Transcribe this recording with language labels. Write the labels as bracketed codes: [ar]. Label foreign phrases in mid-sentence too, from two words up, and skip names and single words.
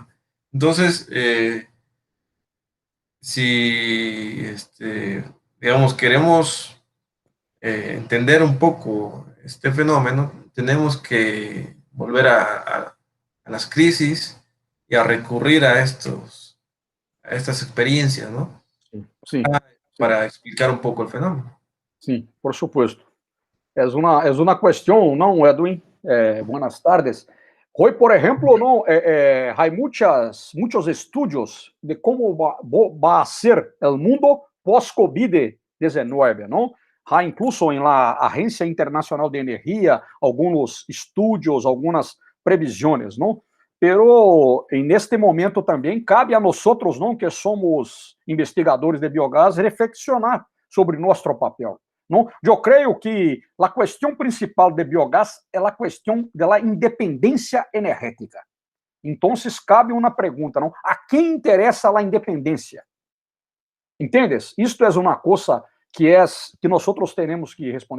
[es] Entonces, si, digamos, queremos entender un poco este fenómeno, tenemos que volver a las crisis y a recurrir a estas experiencias, ¿no? Sí, sí, Para explicar un poco el fenómeno. sim, por supuesto. [pt] É uma questão, não, Edwin? [es] Buenas tardes. Hoy, por ejemplo, ¿no? Hay muchos estudios de cómo va a ser el mundo pós-COVID-19, ¿no? Há incluso en la Agência Internacional de Energia algunos estudios, algunas previsiones, ¿no? Pero en este momento também cabe a nosotros, ¿no? Que somos investigadores de biogás, reflexionar sobre [pt] nosso papel. Não? Eu creio que a questão principal de biogás é a questão da independência energética. Então, cabe uma pergunta, não? A quem interessa a independência? Entendes? Isto é uma coisa que nós temos que responder.